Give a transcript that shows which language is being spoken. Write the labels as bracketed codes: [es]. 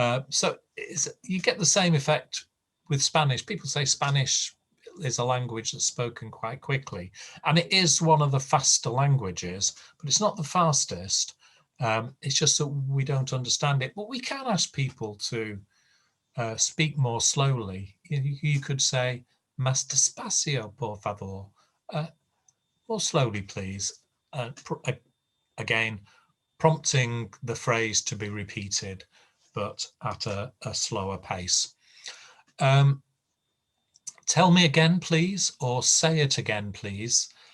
[en] So you get the same effect with Spanish. People say Spanish is a language that's spoken quite quickly, and it is one of the faster languages, but it's not the fastest. It's just that we don't understand it. But we can ask people to speak more slowly. You could say, [es] más despacio, por favor. [en] More slowly, please. Again, prompting the phrase to be repeated, but at a slower pace. Tell me again, please, or say it again, please.